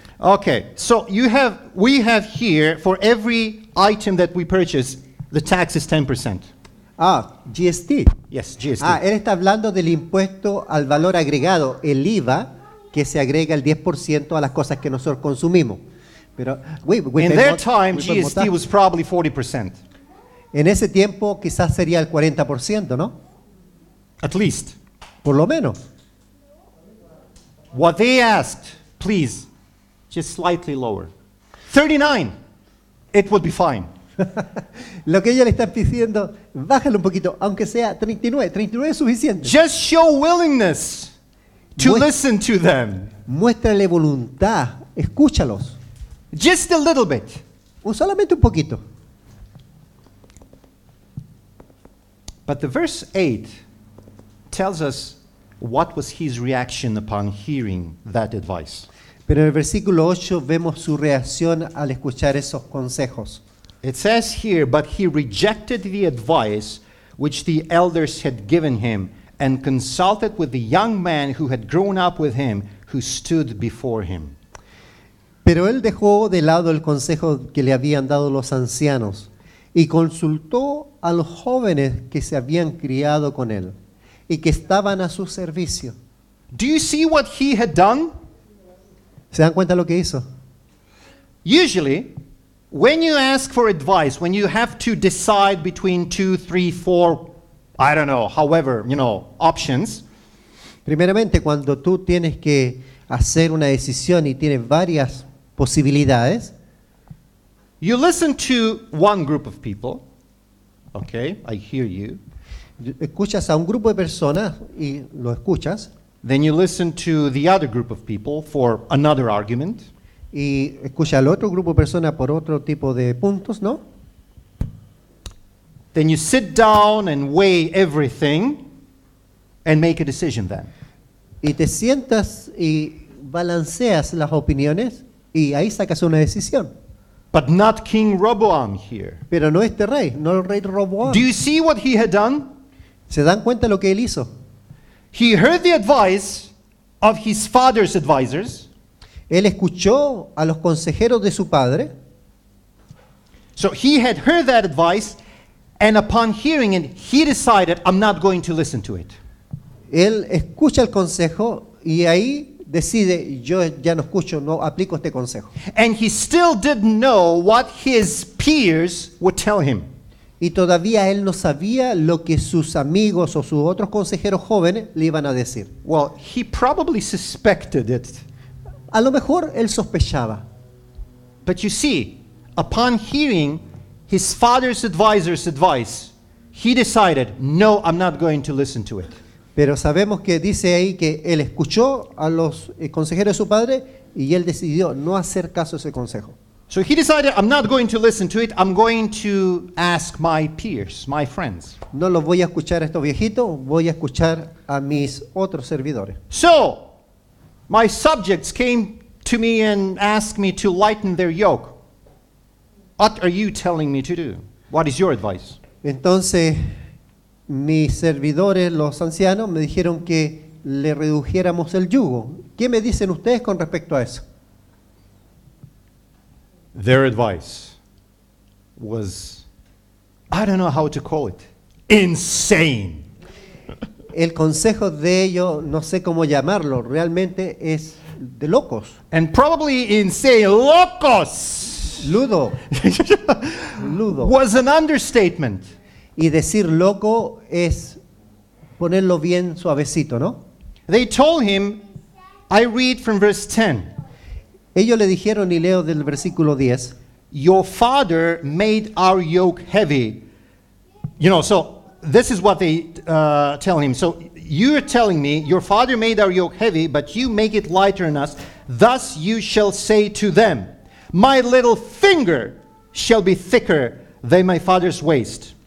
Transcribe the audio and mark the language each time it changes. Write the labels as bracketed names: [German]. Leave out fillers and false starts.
[English] Okay, so we have here, for every item that we purchase, the tax is 10%. GST. Yes, GST. [Spanish] Él está hablando del impuesto al valor agregado, el IVA, que se agrega el 10% a las cosas que nosotros consumimos. Pero [English] In their time, GST was probably 40%. [Spanish] En ese tiempo quizás sería el 40%, ¿no? [English] At least. [Spanish] Por lo menos. [English] What they asked, please, just slightly lower. 39, it would be fine. [Spanish] Lo que ellos le están pidiendo, bájalo un poquito, aunque sea 39. 39 es suficiente. [English] Just show willingness to [Spanish] Muest- [English] listen to them. [Spanish] Muéstrale voluntad, escúchalos. [English] Just a little bit. [Spanish] Solamente un poquito. [English] But the verse 8 tells us what was his reaction upon hearing that advice. [Spanish] Pero en el versículo 8 vemos su reacción al escuchar esos consejos. [English] It says here, but he rejected the advice which the elders had given him and consulted with the young man who had grown up with him, who stood before him. [Spanish] Pero él dejó de lado el consejo que le habían dado los ancianos y consultó a los jóvenes que se habían criado con él y que estaban a su servicio. [English] Do you see what he had done? [Spanish] ¿Se dan cuenta lo que hizo? [English] Usually, when you ask for advice, when you have to decide between 2, 3, 4, I don't know, however, options, [Spanish] Primeramente, cuando tú tienes que hacer una decisión y tienes varias posibilidades, [English] you listen to one group of people. Okay, I hear you. [Spanish] escuchas a un grupo de personas y lo escuchas, [English] Then you listen to the other group of people for another argument. [Spanish] y escuchas al otro grupo de personas por otro tipo de puntos, ¿no? [English] Then you sit down and weigh everything and make a decision then. [Spanish] Y te sientas y balanceas las opiniones y ahí sacas una decisión. [English] But not King Rehoboam here. [Spanish] Pero no este rey, no el rey Roboam. [English] Do you see what he had done? [Spanish] ¿Se dan cuenta lo que él hizo? [English] He heard the advice of his father's advisors. [Spanish] Él escuchó a los consejeros de su padre, [English] So he had heard that advice, and upon hearing it, he decided, I'm not going to listen to it. [Spanish] él escucha el consejo y ahí decide, yo ya no escucho, no aplico este consejo. [English] And he still didn't know what his peers would tell him. [Spanish] Y todavía él no sabía lo que sus amigos o sus otros consejeros jóvenes le iban a decir. [English] Well, he probably suspected it. [Spanish] A lo mejor él sospechaba. [English] But you see, upon hearing his father's advisor's advice, he decided, no, I'm not going to listen to it. [Spanish] Pero sabemos que dice ahí que él escuchó a los consejeros de su padre y él decidió no hacer caso a ese consejo. [English] So he decided, I'm not going to listen to it. I'm going to ask my peers, my friends. [Spanish] No los voy a escuchar a estos viejitos, voy a escuchar a mis otros servidores. [English] So my subjects came to me and asked me to lighten their yoke. What are you telling me to do? What is your advice? [Spanish] Entonces, mis servidores, los ancianos, me dijeron que le redujéramos el yugo. ¿Qué me dicen ustedes con respecto a eso? [English] Their advice was, I don't know how to call it, insane. [Spanish] El consejo de ellos, no sé cómo llamarlo, realmente es de locos. [English] And probably insane, locos, Ludo. Ludo. was an understatement. [Spanish] Y decir loco es ponerlo bien suavecito, ¿no? [English] They told him, I read from verse 10. [Spanish] Ellos le dijeron, y leo del versículo 10, [English] Your father made our yoke heavy. You know, so this is what they tell him. So you're telling me, your father made our yoke heavy, but you make it lighter on us. Thus you shall say to them, my little finger shall be thicker than my father's waist.